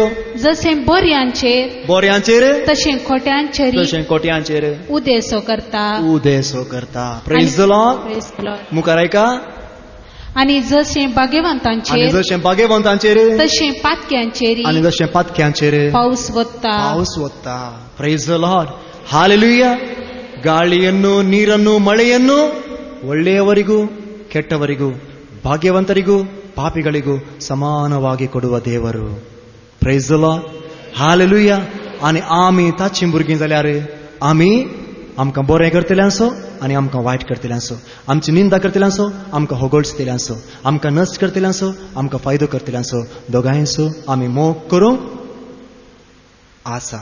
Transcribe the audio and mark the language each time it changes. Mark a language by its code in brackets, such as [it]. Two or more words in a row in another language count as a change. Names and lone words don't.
[kok] जशें बऱ्यांचेर तशें खोट्यांचेर उदेसो करता. [en] praise the Lord. [kok] मुखार ऐका. आनी जशें भाग्यवंतांचेर तशें पातक्यांचेर पावस वत्ता. [en] praise the Lord. [kok] हालेलुया. [kn] ಗಾಳಿಯನ್ನು, ನೀರನ್ನು, ಮಳೆಯನ್ನು ಒಳ್ಳೆಯವರಿಗೂ ಕೆಟ್ಟವರಿಗೂ, ಭಾಗ್ಯವಂತರಿಗೂ ಪಾಪಿಗಳಿಗೂ ಸಮಾನವಾಗಿ ಕೊಡುವ ದೇವರು. [en] praise the Lord. [kok] हालेलुया. आणि आमी ताची भुरगीं जाल्यार आमी आमकां बरें करतल्यांचो आनी आमकां वायट करतल्यांचो, आमची निंदा करतल्यांचो, आमकां होगोळटल्यांचो, आमकां नश्ट करतल्यांचो, आमकां फायदो करतल्यांचो, दोगांयचो आमी मोग करूंक आसा.